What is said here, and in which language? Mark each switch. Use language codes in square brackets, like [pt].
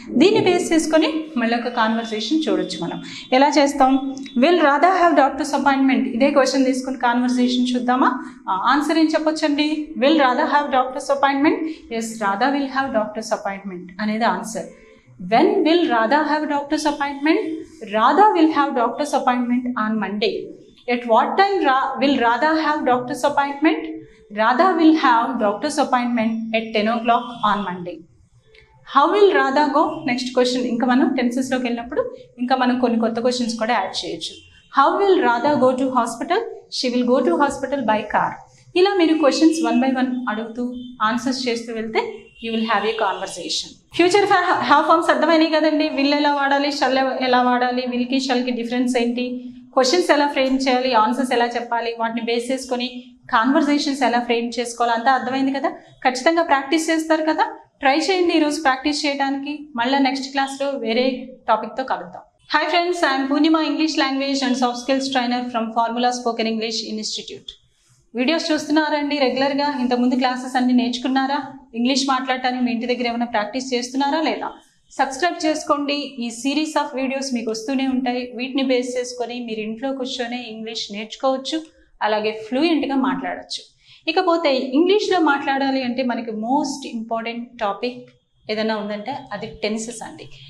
[te] దీన్ని బేస్ చేసుకొని మళ్ళీ ఒక కాన్వర్సేషన్ చూడొచ్చు. మనం ఎలా చేస్తాం, [en] will Radha have doctor's appointment, [te] ఇదే క్వశ్చన్ తీసుకుని కాన్వర్సేషన్ చూద్దామా. ఆన్సర్ ఏం చెప్పొచ్చండి, [en] Will Radha have doctor's appointment. Yes, Radha will have doctor's appointment [te] అనేది answer. [en] When will Radha have doctor's appointment? Radha will have doctor's appointment on Monday. At what time will Radha have doctor's appointment? Radha will have doctor's appointment at 10 o'clock on Monday. How will Radha go? Next question. [te] ఇంకా మనం టెన్సెస్లోకి వెళ్ళినప్పుడు ఇంకా మనం కొన్ని కొత్త questions కూడా add చేయొచ్చు. [en] How will Radha go to hospital? She will go to hospital by car. [te] ఇలా మీరు క్వశ్చన్స్ 1 by 1 అడుగుతూ ఆన్సర్స్ చేస్తూ వెళ్తే [en] You will have a conversation. [te] Future have forms అర్థమైనాయి కదండి. విల్ ఎలా వాడాలి, షల్ ఎలా వాడాలి, విల్కి షల్కి డిఫరెన్స్ ఏంటి, క్వశ్చన్స్ ఎలా ఫ్రేమ్ చేయాలి, ఆన్సర్స్ ఎలా చెప్పాలి, వాటిని బేస్ చేసుకొని కాన్వర్సేషన్స్ ఎలా ఫ్రేమ్ చేసుకోవాలి, అంతా అర్థమైంది కదా. ఖచ్చితంగా ప్రాక్టీస్ చేస్తారు కదా. ట్రై చేయండి ఈరోజు ప్రాక్టీస్ చేయడానికి. మళ్ళీ నెక్స్ట్ క్లాస్లో వేరే టాపిక్తో కలుద్దాం. [en] Hi friends, I am Poonima, English Language and Soft Skills Trainer from Formula Spoken English Institute. [te] Videos చూస్తున్నారండి రెగ్యులర్గా? ఇంతకుముందు క్లాసెస్ అన్ని నేర్చుకున్నారా? ఇంగ్లీష్ మాట్లాడటానికి మీ ఇంటి దగ్గర ఏమైనా ప్రాక్టీస్ చేస్తున్నారా లేదా? సబ్స్క్రైబ్ చేసుకోండి. ఈ సిరీస్ ఆఫ్ వీడియోస్ మీకు వస్తూనే ఉంటాయి. వీటిని బేస్ చేసుకొని మీరు ఇంట్లో కూర్చొని ఇంగ్లీష్ నేర్చుకోవచ్చు, అలాగే ఫ్లూయెంట్గా మాట్లాడచ్చు. ఇకపోతే ఇంగ్లీష్లో మాట్లాడాలి అంటే మనకి మోస్ట్ ఇంపార్టెంట్ టాపిక్ ఏదైనా ఉందంటే అది టెన్సెస్ అండి.